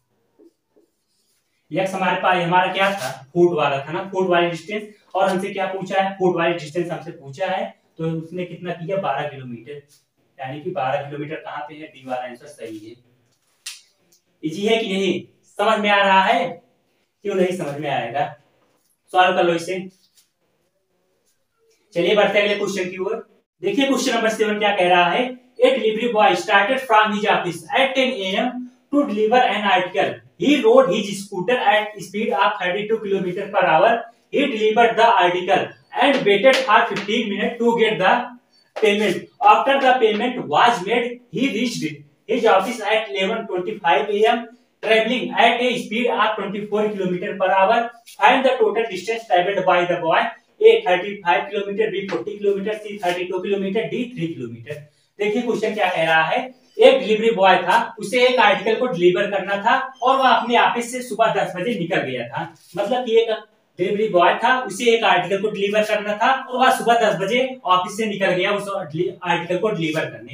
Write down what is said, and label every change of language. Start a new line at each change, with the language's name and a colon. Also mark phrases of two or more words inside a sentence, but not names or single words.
Hindi: x हमारे पास हमारा क्या था, फुट वाला था ना, फुट वाली डिस्टेंस, और हमसे क्या पूछा है, फुट वाली डिस्टेंस हमसे पूछा है, तो उसने कितना किया 12 किलोमीटर, यानी कि 12 किलोमीटर कहाँ पे है, डी वाला आंसर सही है। इजी है कि नहीं? समझ में आ रहा है? क्यों नहीं समझ में आएगा? सॉल्व कर लो इसे। चलिए बढ़ते हैं अगले क्वेश्चन की ओर। देखिए
English: question number 7
Hindi: क्या कह रहा है,
English: a delivery boy started from his office at 10 AM to deliver an article. He rode his scooter at speed of 32 km per hour. He delivered the article and waited for 15 minutes to get the payment. After the payment was made, he reached his office at 11:25 AM, traveling at a speed of 24 km per hour. Find the total distance traveled by the boy. A 35 km, B 40 km, C 32 km, D 3 km.
Hindi: देखिए क्वेश्चन क्या कह रहा है, एक
English: delivery boy
Hindi: था, उसे एक आर्टिकल को डिलीवर करना था और वह अपने ऑफिस से सुबह 10 बजे निकल गया था। मतलब कि एक
English: delivery boy
Hindi: था, उसे एक आर्टिकल को डिलीवर करना था और वह सुबह 10 बजे ऑफिस से निकल गया उस आर्टिकल को डिलीवर करने।